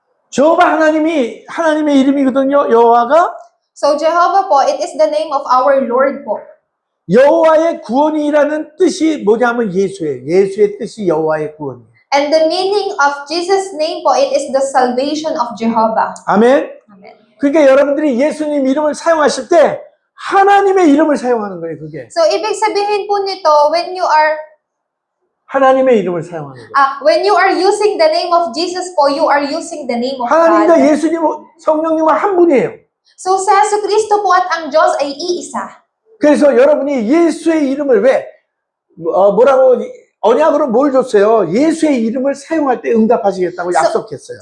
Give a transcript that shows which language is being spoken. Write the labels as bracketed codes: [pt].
[ko] 저호바 하나님의 이름이거든요. 여호와가 [en] So Jehovah po, it is the name of our Lord po. [ko] 여호와의 구원이라는 뜻이 뭐냐면 예수예요. 예수의 뜻이 여호와의 구원이에요. [en] And the meaning of Jesus' name po, it is the salvation of Jehovah. [ko] 아멘. [en] Amen. [ko] 그러니까 여러분들이 예수님 이름을 사용하실 때 하나님의 이름을 사용하는 거예요. 그게 [en] So [tl] ibig sabihin po nito, [en] when you are [ko] 하나님의 이름을 사용하는 거예요. [en] when you are using the name of Jesus po, you are using the name of [ko] 하나님과 [en] God. [ko] 예수님, 성령님은 한 분이에요. [tl] So sa Jesucristo po at ang Diyos ay iisa. [ko] 그래서 여러분이 예수의 이름을 뭐라고 언약으로 뭘 줬어요? 예수의 이름을 사용할 때 응답하시겠다고 약속했어요.